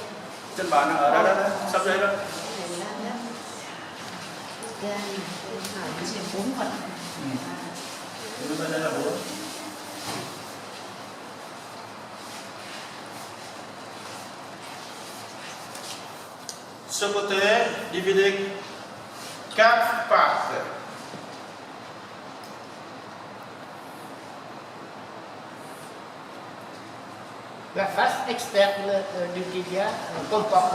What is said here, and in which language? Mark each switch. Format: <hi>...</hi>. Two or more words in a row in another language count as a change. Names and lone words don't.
<vi>Trên bàn ở đó đó, sắp giấy đó. Cái này lá lắc. Gan. Phải 4 phần. Đây là 4.</vi> <fr>Ce côté divisé 4 parties. La face externe du tibia comporte</fr>